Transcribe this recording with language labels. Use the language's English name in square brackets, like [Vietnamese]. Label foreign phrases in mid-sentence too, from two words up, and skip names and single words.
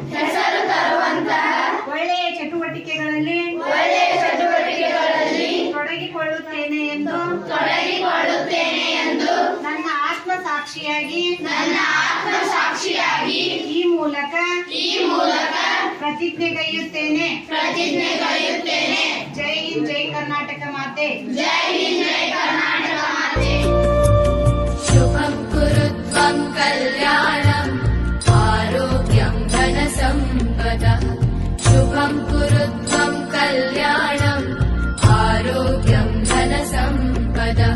[Kannada] ಒಳ್ಳೆಯ ಚಟುವಟಿಕೆಗಳಲ್ಲಿ ತೊಡಗಿಕೊಳ್ಳುತ್ತೇನೆ ಎಂದು ನನ್ನ ಆತ್ಮಸಾಕ್ಷಿಯಾಗಿ ಈ ಮೂಲಕ ಪ್ರತಿಜ್ಞೆಗೈಯುತ್ತೇನೆ. ಜೈ ಹಿಂದ್, ಜೈ ಕರ್ನಾಟಕ ಮಾತೆ. [Sanskrit] ಶುಭಂ ಕುರುತ್ವಂ ಕಲ್ಯಾಣಂ ಆರೋಗ್ಯಂ ಧನ ಸಂಪದಃ. ಶುಭಂ ಕುರುತ್ವಂ ಕಲ್ಯಾಣಂ ಆರೋಗ್ಯಂ ಧನ ಸಂಪದಃ.